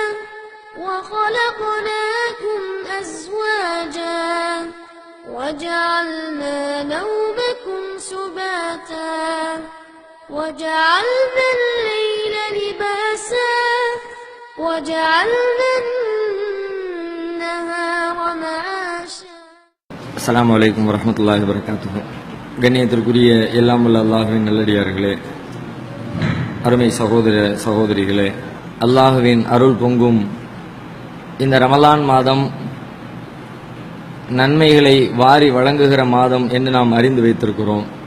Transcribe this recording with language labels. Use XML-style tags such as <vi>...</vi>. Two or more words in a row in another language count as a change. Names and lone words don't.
<ar>وخلقناكم أزواجا وجعلنا نومكم سباتا وجعلنا الليل لباسا وجعلنا النهار معاشا. السلام عليكم ورحمة الله وبركاته.</ar> <ta>கண்ணியத்திற்குரிய எல்லாம் வல்ல அல்லாஹ்வின் நல்லடியார்களே, அருமை சகோதர சகோதரிகளே, அல்லாஹ்வின் அருள் பொங்கும் இந்த ரமலான் மாதம் நன்மைகளை வாரி வழங்குகிற மாதம் என்று நாம் அறிந்து வைத்திருக்கிறோம்.</ta>